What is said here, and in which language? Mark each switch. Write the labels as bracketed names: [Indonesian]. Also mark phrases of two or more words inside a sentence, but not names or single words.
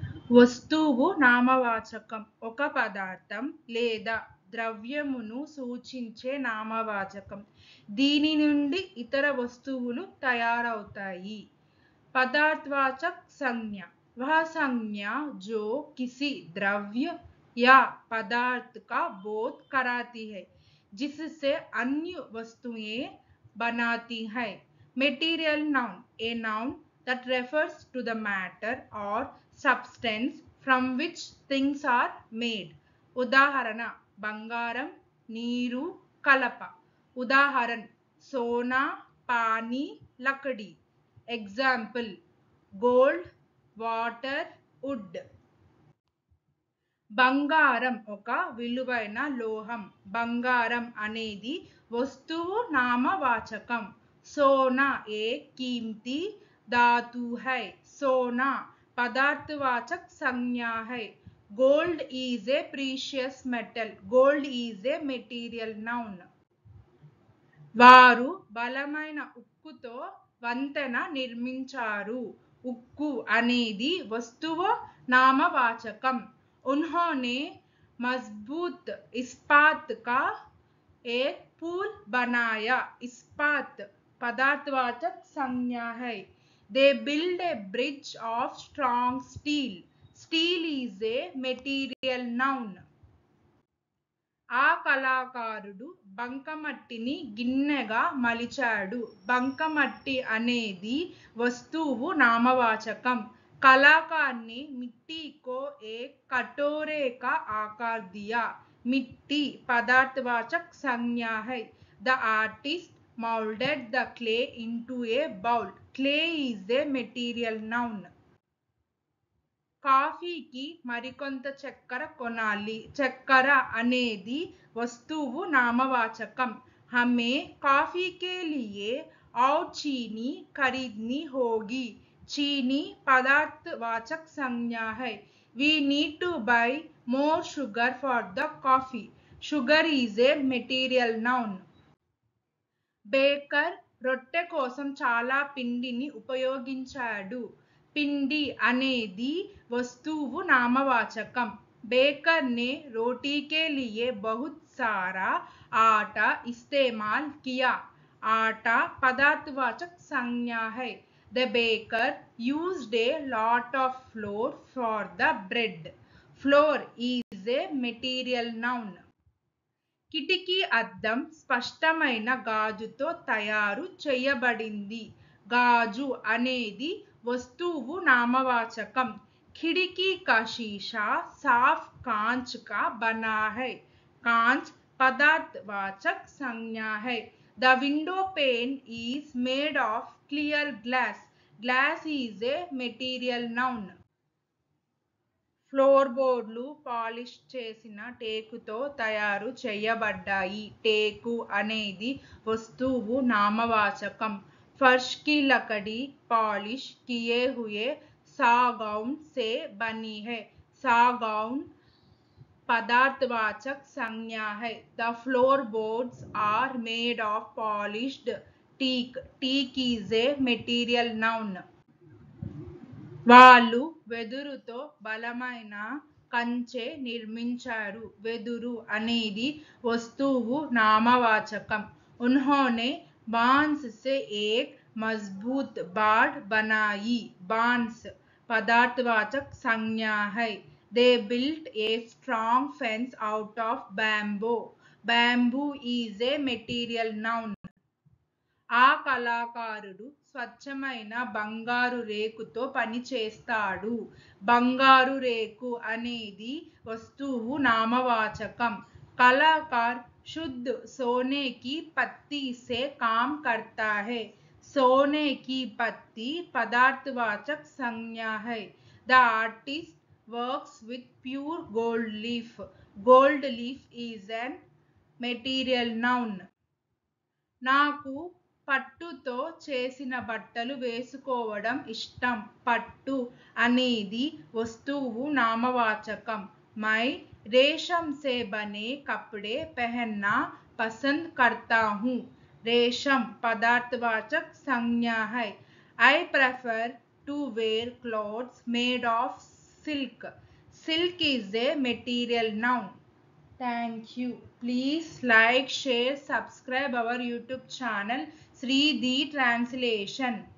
[Telugu] వస్తువు నామవాచకం ఒక పదార్థం లేదా ద్రవ్యమును సూచించే నామవాచకం. దీని నుండి ఇతర వస్తువులు తయారవుతాయి. [Hindi] पदार्थवाचक संज्ञा वह संज्ञा जो किसी द्रव्य या पदार्थ का बोध कराती है, जिससे अन्य वस्तुएं बनाती है. [English] Material noun, a noun that refers to the matter or substance from which things are made. [Telugu] ఉదాహరణ బంగారం, నీరు, కలప. [Hindi] ఉదాహరణ सोना, पानी, लकड़ी. [English] example gold, water, wood. [Telugu] బంగారం ఒక విలువైన లోహం. బంగారం అనేది వస్తువు నామవాచకం. [Hindi] सोना एक कीमती धातु है. सोना पदार्थवाचक संज्ञा है. [English] गोल्ड is a precious metal. Gold is a material noun. [Telugu] వారు బలమైన ఉక్కుతో వంతెన నిర్మించారు. ఉక్కు అనేది వస్తువు నామవాచకం. [Hindi] उन्होंने मजबूत इस्पात का एक पुल बनाया. इस्पात पदार्थवाचक संज्ञा है. [English] They build a bridge of strong steel. Steel is a material noun. [Telugu] ఆ కళాకారుడు బంకమట్టిని గిన్నెగా మలిచాడు. బంకమట్టి అనేది వస్తువు నామవాచకం. [Hindi] कलाकार ने मिट्टी को एक कटोरे का आकार दिया. मिट्टी पदार्थवाचक संज्ञा है. [English] The artist molded the clay into a bowl. Clay is a material noun. [Telugu] కాఫీకి మరికొంత చక్కెర కొనాలి. చక్కెర అనేది వస్తువు నామవాచకం. [Hindi] हमें कॉफी के लिए और चीनी खरीदनी होगी. चीनी पदार्थवाचक संज्ञा है. [English] We need to buy more sugar for the coffee. Sugar is a material noun. [Telugu] బేకర్ రొట్టె కోసం చాలా పిండిని ఉపయోగించాడు. పిండి అనేది వస్తువు నామవాచకం. [Hindi] बेकर ने रोटी के लिए बहुत सारा आटा इस्तेमाल किया. आटा पदार्थवाचक संज्ञा है. [English] The baker used a lot of flour for the bread. Flour is a material noun. [Telugu] కిటికీ అద్దం స్పష్టమైన గాజుతో తయారు చేయబడింది. గాజు అనేది వస్తువు నామవాచకం. [Hindi] खिड़की का शीशा साफ कांच का बना है. कांच पदार्थवाचक संज्ञा है. [English] The window pane is made of clear glass. Glass is a material noun. [Telugu] ఫ్లోర్ బోర్డులు పాలిష్ చేసిన టేకుతో తయారు చేయబడ్డాయి. టేకు అనేది వస్తువు నామవాచకం. [Hindi] फर्श की लकड़ी पॉलिश किए हुए सागौन से बनी है. सागौन पदार्थवाचक संज्ञा है. [English] The floorboards are made of polished teak. Teak is a material noun. [Telugu] వాళ్ళు వెదురుతో బలమైన కంచె నిర్మించారు. వెదురు అనేది వస్తువు నామవాచకం. [Hindi] उन्होंने बांस से एक मजबूत बाड़ बनाई. बांस पदार्थवाचक संज्ञा है. [English] They built a strong fence out of bamboo. Bamboo is a material noun. [Telugu] ఆ కళాకారుడు స్వచ్ఛమైన బంగారు రేకుతో పనిచేస్తాడు. బంగారు రేకు అనేది వస్తువు నామవాచకం. [Hindi] కళాకార్ शुद्ध सोने की पत्ती से काम करता है. सोने की पत्ती पदार्थवाचक संज्ञा है. [English] The artist works with pure gold leaf. Gold leaf is an material noun. [Telugu] నాకు పట్టుతో చేసిన బట్టలు వేసుకోవడం ఇష్టం. పట్టు అనేది వస్తువు నామవాచకం. [Hindi] मैं रेशम से बने कपड़े पहनना पसंद करता हूँ. रेशम पदार्थवाचक संज्ञा है. [English] I prefer to wear clothes made of silk. Silk is a material noun. Thank you. Please like, share, subscribe our YouTube channel Sri the Translation.